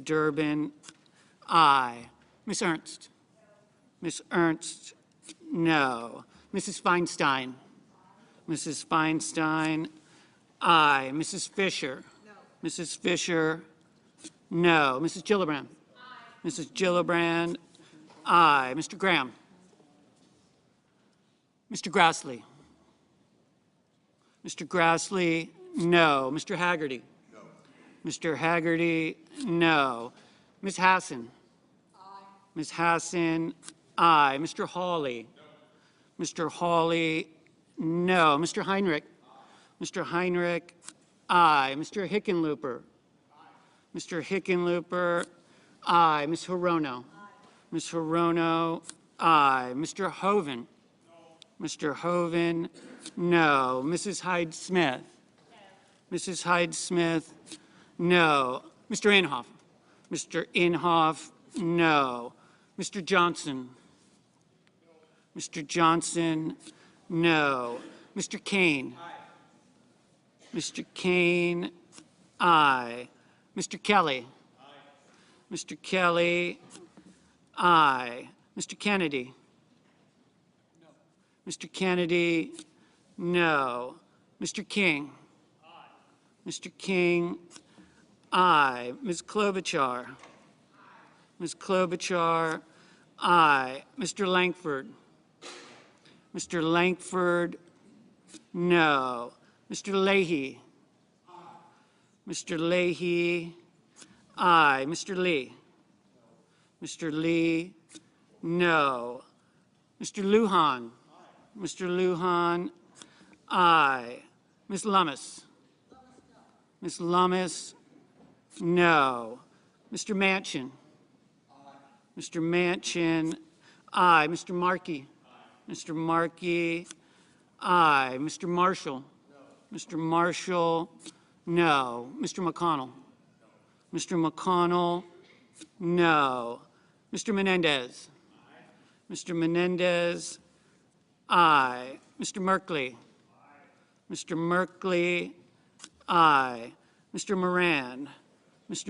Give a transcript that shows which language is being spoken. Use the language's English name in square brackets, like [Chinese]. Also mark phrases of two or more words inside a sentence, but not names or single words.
[English] Durbin, aye. Ms. Ernst. Ms. Ernst, no. Mrs. Feinstein. Mrs. Feinstein, aye. Mrs. Fisher. No. Mrs. Fisher, no. Mrs. Gillibrand. Aye. Mrs. Gillibrand, aye. Mr. Graham. Mr. Grassley. Mr. Grassley, no. Mr. Haggerty. No. Mr. Haggerty, no. Ms. Hassan. Aye. Ms. Hassan, aye. Mr. Hawley. No. Mr. Hawley, no. Mr. Heinrich. Aye. Mr. Heinrich, aye. Mr. Hickenlooper. Aye. Mr. Hickenlooper, aye. Ms. Hirono. Aye. Ms. Hirono, aye. Mr. Hoven? Mr. Hoven, no. Mrs. Hyde-Smith? Mrs. Hyde-Smith, no. Mr. Inhofe? Mr. Inhofe, no. Mr. Johnson? Mr. Johnson, no. Mr. Kane? Mr. Kane, aye. Mr. Kelly? Mr. Kelly, aye. Mr. Kennedy? Mr. Kennedy, no. Mr. King? Mr. King, aye. Ms. Klobuchar? Ms. Klobuchar, aye. Mr. Langford? Mr. Langford, no. Mr. Leahy? Mr. Leahy, aye. Mr. Lee? Mr. Lee, no. Mr. Lujan? Mr. Lujan, aye. Ms. Lummis? Ms. Lummis, no. Mr. Manchin? Mr. Manchin, aye. Mr. Markey? Mr. Markey, aye. Mr. Marshall? Mr. Marshall, no. Mr. McConnell? Mr. McConnell, no. Mr. Menendez? Mr. Menendez, aye. Mr. Merkley? Mr. Merkley, aye. Mr. Moran? Mr.